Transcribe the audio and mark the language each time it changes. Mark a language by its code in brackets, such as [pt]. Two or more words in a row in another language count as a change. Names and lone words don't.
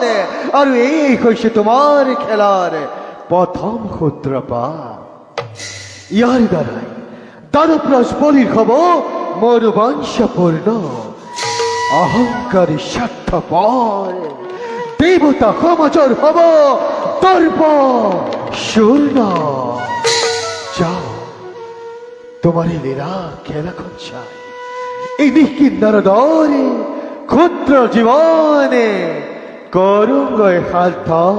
[as] আৰু এই হৈছে তোমাৰ খেলাৰ প্ৰথম সূত্ৰপাত। ইয়াৰ দ্বাৰাই দানৱৰাজ বলিৰ হ'ব মোৰ বংশপূৰ্ণ। অহংকাৰী স্বাৰ্থপৰ দেৱতা সমাজৰ হ'ব দৰ্প শূন্য। যাও, তোমার এই লীলা খেলাখন চাই। এই নিঃকিন্নর দরে ক্ষুদ্র জীবনে করুঙ্গ হাত